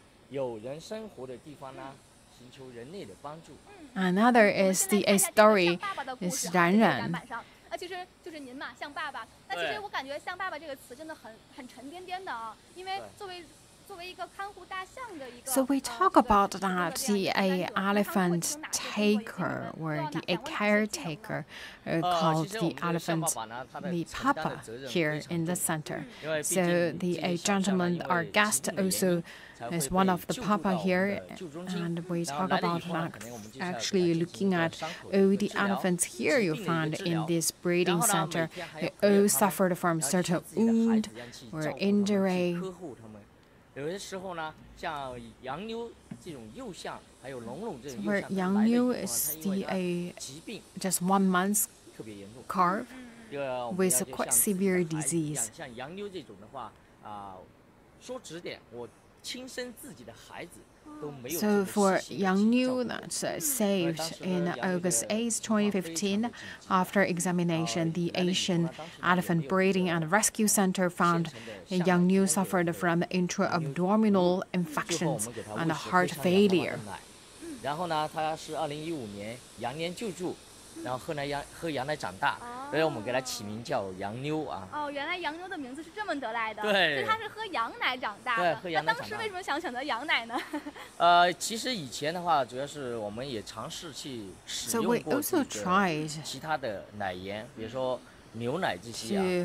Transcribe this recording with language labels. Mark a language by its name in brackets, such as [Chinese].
[Chinese] 有人生活的地方呢，寻求人类的帮助。 [English] Another is a story is 冉冉。 [Chinese] 其实就是您嘛，像爸爸。那其实我感觉像爸爸这个词真的很沉甸甸的啊，因为作为一个看护大象的一个。 [English] So we talk about that the elephant taker or a caretaker called the elephant the papa here in the center. So the gentleman, our guest, also is one of the papa here, and we talk about actually looking at all the elephants here you find in this breeding center. They all suffered from certain wound or injury. [Chinese] 有的时候呢，像洋妞这种幼象，还有龙龙这种 [English] Where Yang Yu is just 1 month calf with a quite severe disease. [Chinese] 像洋妞这种的话，说直点，我亲生自己的孩子。 [English] So for Yang Yu, that's saved in August 8, 2015, after examination, the Asian Elephant Breeding and Rescue Center found Yang Yu suffered from intra-abdominal infections and heart failure. [Chinese] 然后呢，他是2015年羊年救助，然后喝羊奶长大，所以我们给他起名叫洋妞啊。哦，原来洋妞的名字是这么得来的。对。所以他是喝羊奶长大的。对，喝羊奶长大。那当时为什么想选择羊奶呢？其实以前的话，主要是我们也尝试去使用过其他的奶源，比如说牛奶这些啊。